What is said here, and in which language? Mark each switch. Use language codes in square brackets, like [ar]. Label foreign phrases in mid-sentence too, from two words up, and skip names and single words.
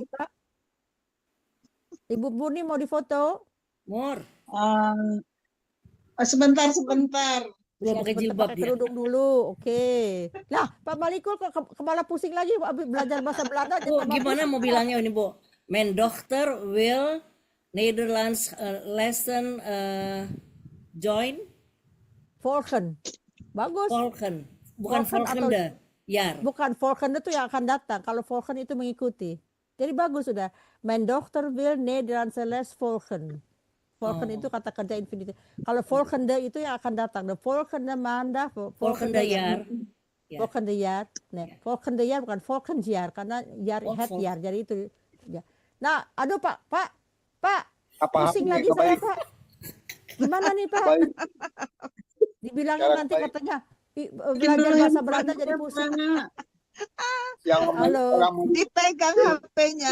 [id] dibuka. Ibu Murni mau difoto? Mur, Sebentar. belum pakai jilbab pakai dia. kerudung dulu. Oke. Nah, Pak Malikul kok kepala pusing lagi habis belajar bahasa Belanda. jadi Bu, tambah gimana pusing, mau Pak. bilangnya ini, Bu? [nl] Mijn dochter will Nederlands lesson join [id] Volgen. Bagus. volgen. Bukan Volgen atau- [nl] volgende. Jaar. [id] Bukan Volgen itu yang akan datang. Kalau Volgen itu mengikuti. Jadi bagus sudah. [nl] Mijn dochter wil Nederlandse les volgen. [id] Volgen itu kata kerja infinitif. Kalau volgende itu yang akan datang. [nl] De volgende maandag. Volgende jaar. Ya. Volgende jaar. Nee, volgende jaar bukan volgend jaar. [id] Karena jaar Oh, [nl] het jaar. [id] Jadi itu. Ya. Nah, aduh Pak. Apa Pusing ini lagi saya kembali? Pak. Gimana nih Pak? Kembali. Dibilangin Sekarang nanti baik. katanya belajar bahasa Belanda jadi pusing. Yang Halo. orang Dipegang HP-nya.